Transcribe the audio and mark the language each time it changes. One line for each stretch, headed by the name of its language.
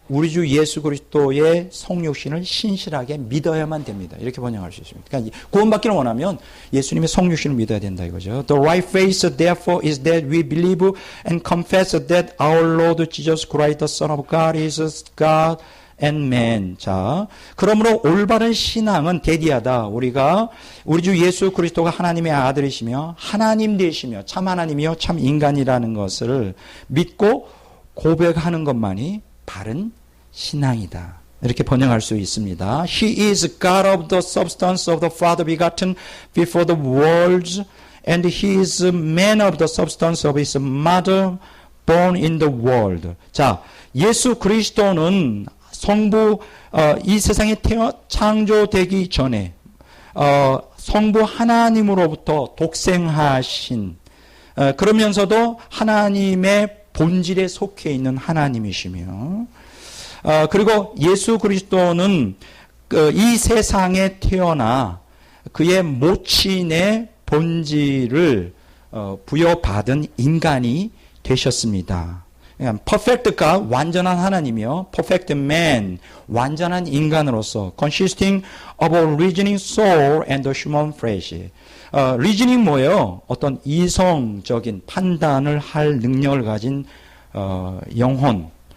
Korean: 우리 주 예수 그리스도의 성육신을 신실하게 믿어야만 됩니다. 이렇게 번역할 수 있습니다. 그러니까 구원받기를 원하면 예수님의 성육신을 믿어야 된다 이거죠.
English: The right faith therefore is that we believe and confess that our Lord Jesus Christ the Son of God is God and man.
Korean: 자, 그러므로 올바른 신앙은 대디하다. 우리가 우리 주 예수 그리스도가 하나님의 아들이시며 하나님 되시며 참 하나님이요 참 인간이라는 것을 믿고 고백하는 것만이 바른 신앙이다. 이렇게 번역할 수 있습니다.
English: He is God of the substance of the Father begotten before the worlds, and he is man of the substance of his mother born in the world.
Korean: 자, 예수 그리스도는 성부 이 세상에 창조되기 전에 성부 하나님으로부터 독생하신 그러면서도 하나님의 본질에 속해 있는 하나님이시며 그리고 예수 그리스도는 이 세상에 태어나 그의 모친의 본질을 부여받은 인간이 되셨습니다.
English: perfect God,
Korean: 완전한 하나님이요.
English: perfect man,
Korean: 완전한 인간으로서
English: consisting of a reasoning soul and a human flesh.
Korean: reasoning 뭐예요? 어떤 이성적인 판단을 할 능력을 가진 영혼.